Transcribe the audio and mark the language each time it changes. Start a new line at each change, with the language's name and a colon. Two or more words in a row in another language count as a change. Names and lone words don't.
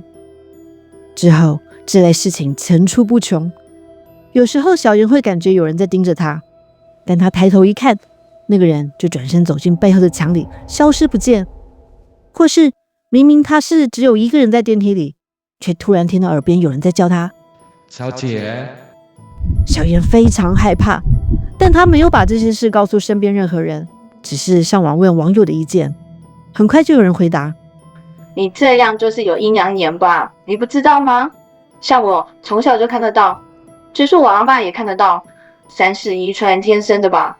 Chinese: 之後這類事情層出不窮，有時候小妍會感覺有人在盯着他，但他抬頭一看，那個人就轉身走進背後的牆裡，消失不見。或是明明他是只有一個人在電梯裡，卻突然聽到耳邊有人在叫他小姐。小妍非常害怕，但他沒有把這些事告訴身邊任何人，只是上網問網友的意見。很快就有人回答： 你這樣就是有陰陽眼吧？你不知道嗎？像我從小就看得到，據說我阿嬤也看得到，3是遺傳天生的吧？